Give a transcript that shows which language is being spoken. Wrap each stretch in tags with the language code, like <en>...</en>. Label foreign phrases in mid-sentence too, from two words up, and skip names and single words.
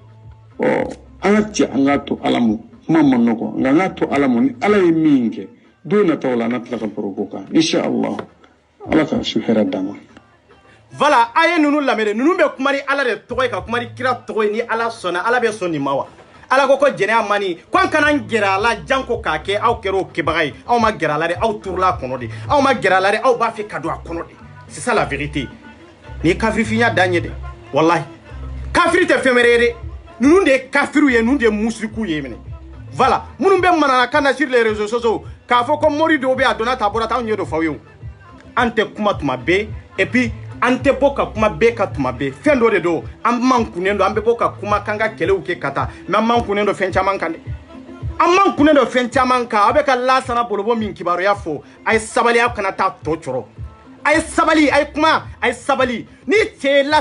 <bm>an ka cɛ an ka to ala ma kuma man nɔgɔ nka an ka to ala ma ni ala ye min kɛ don nataw la an na tila ka baro k'o kan inshallah ala ka su hɛrɛ d'an ma voilà a ye ninnu lamɛn ninnu bɛ kuma ni ala de tɔgɔ ye ka kuma ni kira tɔgɔ ye ni ala sɔnna ala bɛ sɔn nin ma wa ala ko jɛnɛya mani ko an kana gɛrɛ a la janko k'a kɛ aw kɛra o kɛbaga ye aw ma gɛrɛ a la de aw turula a kɔnɔ de aw ma gɛrɛ a la de aw b'a fɛ ka don a kɔnɔ de</bm> <fr>c'est ça la vérité</fr> <bm>ni ye kafirifinya dan ye de wallahi kafiri tɛ fɛn wɛrɛ ye de ninnu de ye kafiru ye ninnu de ye musiriku ye minɛ voilà minnu bɛ mananakan na</bm> <fr>sur les réseaux sociaux</fr> <bm>k'a fɔ ko mori dɔw bɛ a donna ta bɔra ta anw ɲɛ dɔ f'aw ye an tɛ kuma tuma bɛɛ</bm> <fr>et puis</fr> <bm>an tɛ bɔ ka kuma bɛɛ ka tuma bɛɛ fɛn dɔ de don an man kunnen don an bɛ bɔ ka kuma k'an ka kɛlɛw kɛ ka taa mais an man kunnen don fɛn caman kan dɛ an man kunnen don fɛn caman kan aw bɛ ka Lasana Bolobo min kibaruya fɔ a ye sabali aw kana taa tɔ cɔrɔ a ye sabali a ye kuma a ye sabali ni cɛ ye Lasana</bm>